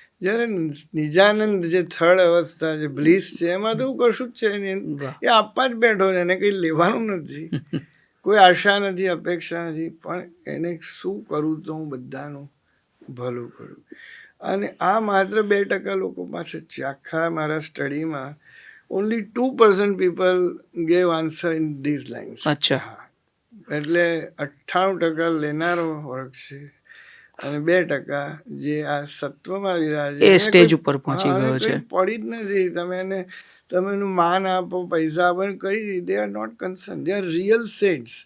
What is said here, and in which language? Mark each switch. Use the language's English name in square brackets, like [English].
[Gujarati] જ્યારે નિજાનંદ જે થર્ડ અવસ્થા જે બ્લીસ છે, એમાં તો કશું જ છે નહીં, એ આપવા જ બેઠો છે, એને કંઈ લેવાનું નથી, કોઈ આશા નથી, અપેક્ષા નથી, પણ એને શું કરું તો હું બધાનું ભલું કરું. અને આ માત્ર 2% લોકો પાસે છે. આખા મારા સ્ટડીમાં [English] only 2% people gave answer in these lines. [Gujarati] અચ્છા. એટલે 98% લેનારો વર્ગ છે, અને 2% જે આ સત્વમાં વિરાજે, એ સ્ટેજ ઉપર પહોંચી ગયો છે. પડી જ નથી. તમે એને તમે એનું માન આપો, પૈસા આપો, કઈ [English] They are not concern, they are real saints.